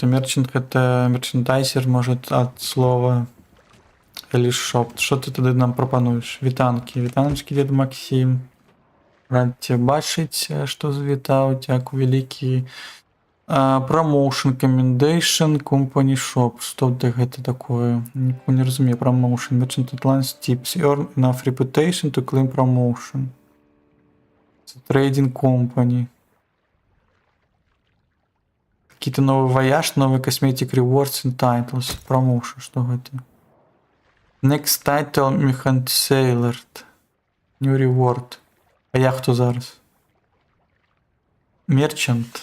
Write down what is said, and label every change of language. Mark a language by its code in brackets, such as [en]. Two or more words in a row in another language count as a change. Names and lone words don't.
[be] Мерчант гэта мерчендайзер, может, ад слова Элис Шоп. Што ты тады нам прапануеш? Вітаночкі, дед Максим. Рад цябе бачыць, што завітаў, дзякуй вялікі. [en] Promotion, Commendation, Company Shop. [be] Што гэта такое? Ніхто не разумее. [en] Promotion, Merchant Advance Tips. Earn enough reputation to claim promotion. Trading Company. [ru] Какие-то новый вояж, новый [en] Cosmetic Rewards and Titles. Promotion, [ru] что это? [en] Next title, Mechant Sailor. New Reward. [be] А я хто зараз? [en] Merchant.